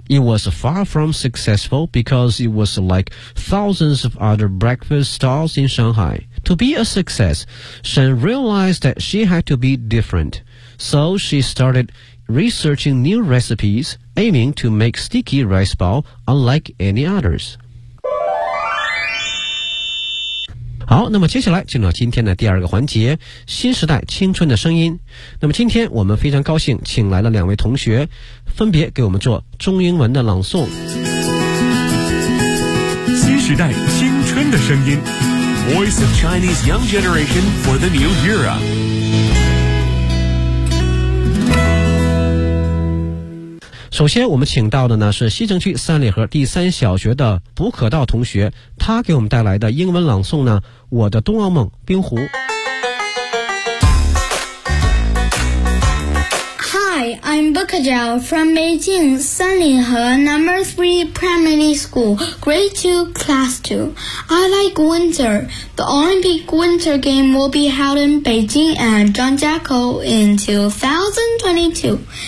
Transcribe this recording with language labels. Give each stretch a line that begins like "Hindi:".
English: It was far from successful because it was like thousands of other breakfast stalls in Shanghai. To be a success, Shen realized that she had to be different. So she started researching new recipes, aiming to make sticky rice ball unlike any others.
Chinese: 好，那么接下来进入到今天的第二个环节，新时代青春的声音。那么今天我们非常高兴请来了两位同学，分别给我们做中英文的朗诵。
English: 新时代青春的声音， Voice of Chinese Young Generation for the New Era。
Chinese: 首先我们请到的呢是西城区三里河第三小学的卜可道同学，他给我们带来的英文朗诵呢，我的冬奥梦冰壶。
English: Hi, I'm Bukajiao from Beijing, 三里河 No. 3 Primary School, Grade 2, Class 2. I like winter. The Olympic Winter Game will be held in Beijing at Zhangjiakou in 2022.